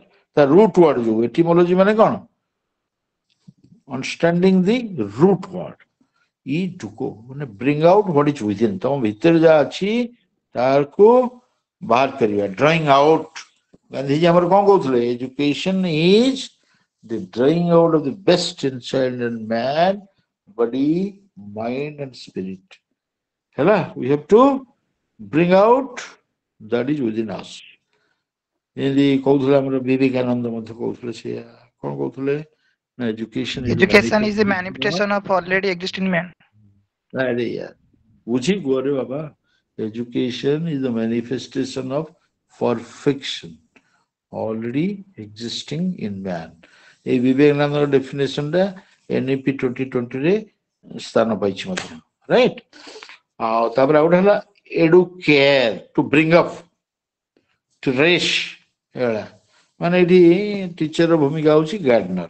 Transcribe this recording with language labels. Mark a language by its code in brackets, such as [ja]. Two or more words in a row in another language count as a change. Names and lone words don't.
[or] ତା [en] root word [or] ଯୋଉ ଏଟିମୋଲୋଜି ମାନେ କଣ? [en] Understanding the root word. [la] e duco [or] ମାନେ [en] bring out what is within. [or] ତମ ଭିତରେ ଯାହା ଅଛି ତାକୁ ବାହାର କରିବା, [en] drawing out. [or] ଗାନ୍ଧୀଜୀ ଆମର କଣ କହୁଥିଲେ? [en] Education is the drawing out of the best in child and man, body, mind and spirit. [or] ହେଲା? [en] We have to bring out that is within us. [or] ଯେମିତି କହୁଥିଲେ ଆମର ବିବେକାନନ୍ଦ ମଧ୍ୟ କହୁଥିଲେ ସେଇଆ। କଣ କହୁଥିଲେ ନା ଏଜୁକେସନ [en] is the manifestation of already existing man. [or] ଆରେ ୟାର ବୁଝି କୁହରେ ବାବା। [en] Education is the manifestation of perfection already existing in man. [or] এই ବିବେକାନନ୍ଦର ଡେଫିନେସନଟା NEP 2020 ରେ ସ୍ଥାନ ପାଇଛି ମଧ୍ୟ, ରାଇଟ୍? ଆଉ ତାପରେ ଆଉ ଗୋଟେ ହେଲା ଏଡୁକେୟାର, [en] to bring up, to raise. [or] ଏଗୁଡ଼ା ମାନେ ଏଠି ଟିଚରର ଭୂମିକା ହଉଛି ଗାର୍ଡନର।